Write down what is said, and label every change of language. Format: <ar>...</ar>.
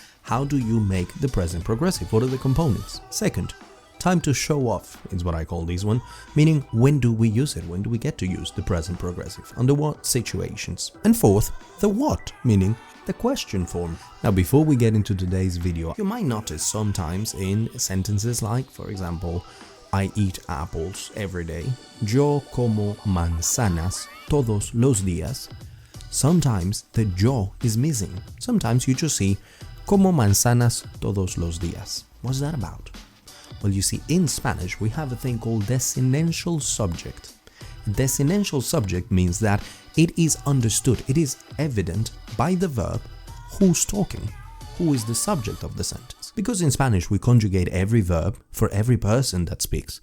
<en>How do you make the present progressive? What are the components? Second, time to show off is what I call this one, meaning when do we use it? When do we get to use the present progressive? Under what situations? And fourth, the what, meaning the question form. Now, before we get into today's video, you might notice sometimes in sentences like, for example, I eat apples every day.</en> <es>Yo como manzanas todos los días.</es> <en>Sometimes the yo is missing.</en> <es>Sometimes you just see como manzanas todos los días.</es> <en>What's that about? Well, you see, in Spanish, we have a thing called desinential subject. Desinential subject means that it is understood, it is evident by the verb who's talking, who is the subject of the sentence. Because in Spanish, we conjugate every verb for every person that speaks.</en>